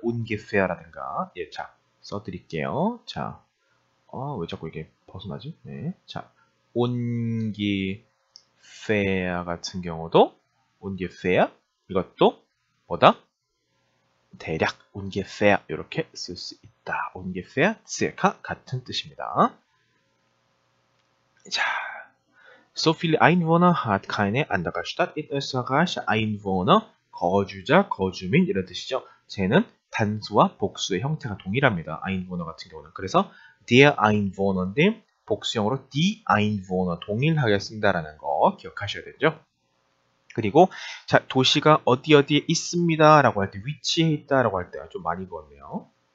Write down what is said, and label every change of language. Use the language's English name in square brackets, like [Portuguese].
[Korean] ungefähr라든가. 예, 자 써드릴게요. 자, 왜 자꾸 이게 벗어나지? 네, 자 ungefähr 같은 경우도 ungefähr 이것도 뭐다? 대략 ungefähr 이렇게 쓸 수 있다. ungefähr, circa 같은 뜻입니다. [German] 자, so viele Einwohner hat keine andere Stadt in Österreich. [Korean] Einwohner, 거주자, 거주민 이런 뜻이죠. 쟤는 단수와 복수의 형태가 동일합니다. Einwohner 같은 경우는. 그래서 der Einwohner인데 복수형으로 die Einwohner 동일하게 쓴다라는 거 기억하셔야 되죠. 그리고 자 도시가 어디에 있습니다 라고 할 때 위치에 있다 라고 할 때 좀 많이 보았네요.